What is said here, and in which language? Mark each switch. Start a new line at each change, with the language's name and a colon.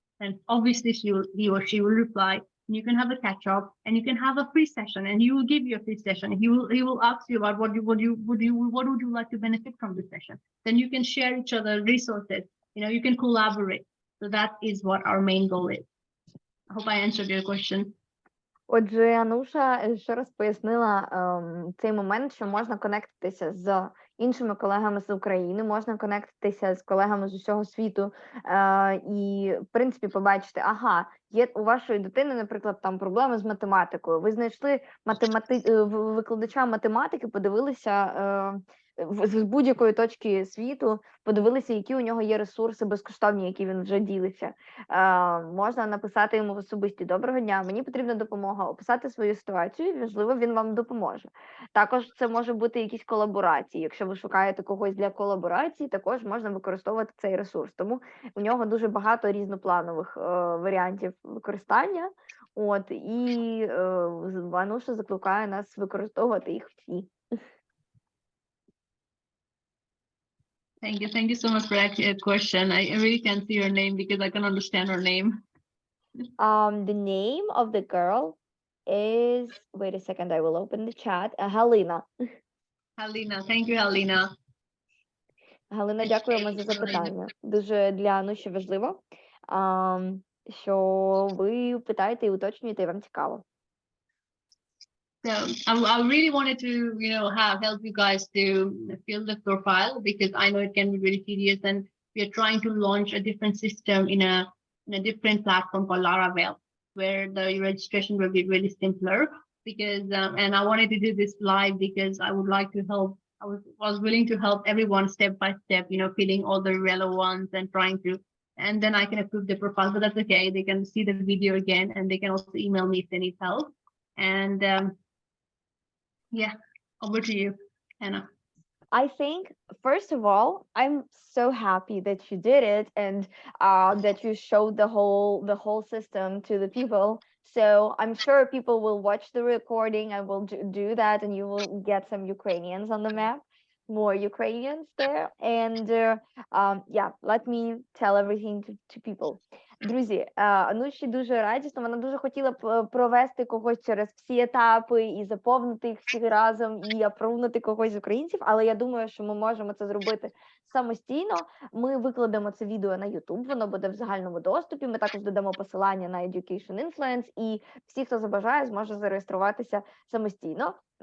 English: And obviously he or she will reply. And you can have a catch up, and you can have a free session, and he will give you a free session. He will ask you about what would you like to benefit from this session. Then you can share each other resources. You can collaborate. So that is what our main goal is. I hope I answered your question.
Ukrainian: Отже, Ануша ще раз пояснила цей момент, що можна конектитися з іншими колегами з України, можна конектитися з колегами з усього світу і, в принципі, побачити, є у вашої дитини, наприклад, там проблеми з математикою. Ви знайшли викладача математики, подивилися з будь-якої точки світу, подивилися, які у нього є ресурси безкоштовні, які він вже ділиться. Можна написати йому в особисті: доброго дня, мені потрібна допомога, описати свою ситуацію, і, можливо, він вам допоможе. Також це може бути якісь колаборації. Якщо ви шукаєте когось для колаборації, також можна використовувати цей ресурс. Тому у нього дуже багато різнопланових варіантів використання. І Ануша закликає нас використовувати їх всі.
English: Thank you so much for that question. I really can't see her name because I can understand her name. The name of the girl is, wait a second, I will open the chat. Halina. Halina, thank you, Halina.
Ukrainian: Галина, дякуємо за запитання. Дуже для Ануші важливо, що ви питаєте і уточнюєте, і вам цікаво.
English: So I really wanted to, help you guys to fill the profile, because I know it can be very tedious, and we are trying to launch a different system in a different platform called Laravel, where the registration will be really simpler. Because and I wanted to do this live because I would like to help. I was willing to help everyone step by step, filling all the relevant and trying to, and then I can approve the profile. So that's okay. They can see the video again, and they can also email me if they need help. And yeah, over to you, Anna. I think, first of all, I'm so happy that you did it, and that you showed the whole system to the people. So I'm sure people will watch the recording and will do that, and you will get some Ukrainians on the map, more Ukrainians there. And yeah, let me tell everything to people.
Ukrainian: Друзі, Ануші дуже радісно, вона дуже хотіла б провести когось через всі етапи і заповнити їх всі разом, і апрувнути когось з українців, але я думаю, що ми можемо це зробити самостійно. Ми викладемо це відео на YouTube, воно буде в загальному доступі, ми також додамо посилання на Education Influence, і всі, хто забажає, зможе зареєструватися самостійно.